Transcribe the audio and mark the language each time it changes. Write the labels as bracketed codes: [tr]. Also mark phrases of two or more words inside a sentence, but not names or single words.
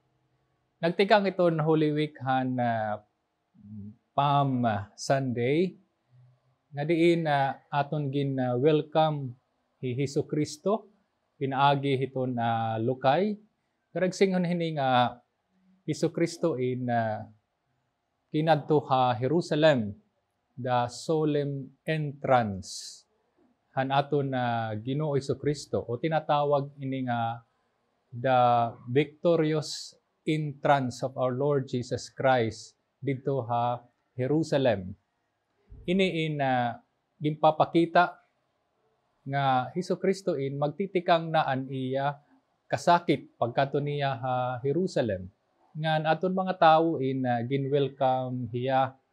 [war] Nagtikang iton Holy Week han Palm Sunday nga diin aton gin welcome hi Hesus Kristo pinaagi hiton lukay. Karagsingon hini nga Hesus Kristo in kinadto ha Jerusalem, [en] the solemn entrance [war] han aton Ginoo Hesus Kristo o tinatawag ini nga [en] the victorious entrance of our Lord Jesus Christ [war] dito ha [en] Jerusalem. [war] Ini in ginpapakita nga Hesus Kristo in magtitikang naan iya kasakit pagkato niya ha Jerusalem. Ngan aton mga tawo in gin-welcome hiya.